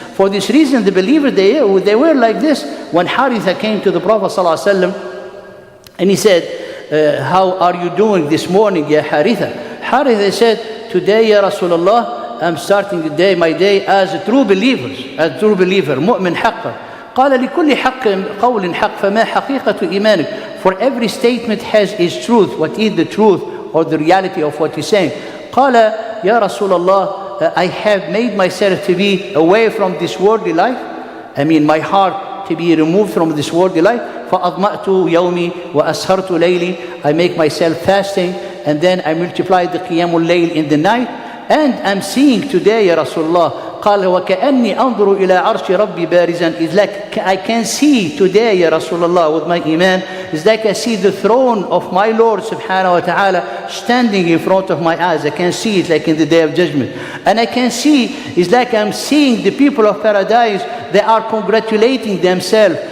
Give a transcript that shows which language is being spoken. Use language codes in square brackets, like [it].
[en] For this reason, the believer, they were like this. When Haritha came to the Prophet sallallahu alaihi wasallam, and he said, how are you doing this morning, ya Haritha? Haritha said, today, ya Rasulullah, I'm starting the day, my day, as a true believer, [ar] مؤمن حقا. قال لكل حق قول حق فما حقيقة إيمانك. [en] For every statement has its truth. What is the truth or the reality of what you're saying? [ar] قال يا رسول الله, [en] I have made myself to be away from this worldly life. I mean my heart to be removed from this worldly life. [ar] فأضمأت يومي وأسهرت ليلي. [en] I make myself fasting, and then I multiply the qiyamul layl in the night. And I'm seeing today, Ya Rasulullah, [ar] قال وكأني أنظر إلى عرش ربي بارزا. [en] It's like I can see today, Ya Rasulullah, with my iman. It's like I see the throne of my Lord subhanahu wa ta'ala standing in front of my eyes. I can see it like in the Day of Judgment. And I can see, it's like I'm seeing the people of paradise, they are congratulating themselves.